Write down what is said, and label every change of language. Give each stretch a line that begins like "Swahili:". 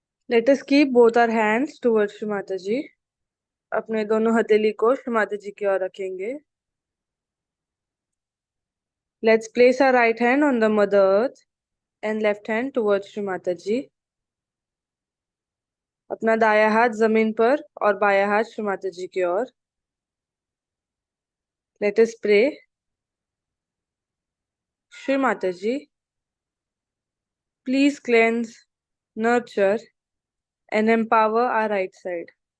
English: Let us keep both our hands towards Shri Mata ji.
Hindi: अपने दोनों हथेली को श्री माता जी की ओर रखेंगे।
English: Let's place our right hand on the Mother Earth and left hand towards Shri Mataji.
Hindi: अपना दाया हाथ जमीन पर और बाया हाथ श्री माता जी की ओर.
English: Let us pray. Shri Mataji, please cleanse, nurture, and empower our right side.